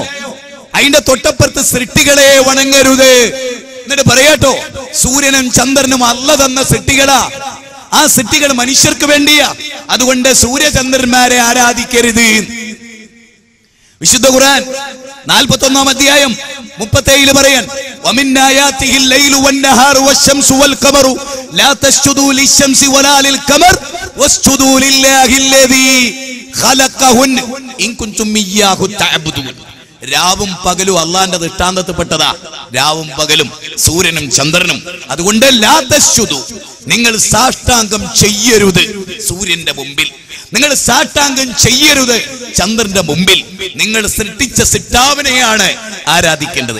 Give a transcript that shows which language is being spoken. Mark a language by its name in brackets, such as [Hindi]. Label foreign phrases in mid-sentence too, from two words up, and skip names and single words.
[Malayalam] അതിന്റെ തൊട്ടപ്പുറത്ത് സൃഷ്ടികളെ വണങ്ങരുത്. എന്നിട്ട് പറയാട്ടോ, സൂര്യനും ചന്ദ്രനും അല്ല തന്ന സൃഷ്ടികളാ. ആ സൃഷ്ടികൾ മനുഷ്യർക്ക് വേണ്ടിയാ. അതുകൊണ്ട് സൂര്യചന്ദ്രന്മാരെ ആരാധിക്കരുത്. വിശുദ്ധ ഖുർആൻ 41-ാം അധ്യായം 37 പറയാൻ [Arabic] ومن آياته الليل والنهار والشمس والقمر لا تسجدوا للشمس ولا للقمر واسجدوا لله الذي خلقهن إن كنتم إياه تعبدون. [Malayalam] രാവും പകലും അള്ളാന്റെ ദൃഷ്ടാന്തത്തിൽപ്പെട്ടതാ. രാവും പകലും സൂര്യനും ചന്ദ്രനും. അതുകൊണ്ട് [Arabic] لا تسجدوا, [Malayalam] നിങ്ങൾ സാഷ്ടാംഗം ചെയ്യരുത് സൂര്യന്റെ മുമ്പിൽ. നിങ്ങൾ സാഷ്ടാംഗം ചെയ്യരുത് ചന്ദ്രന്റെ മുമ്പിൽ. നിങ്ങൾ സൃഷ്ടിച്ച സിട്ടാവിനെയാണ് ആരാധിക്കേണ്ടത്.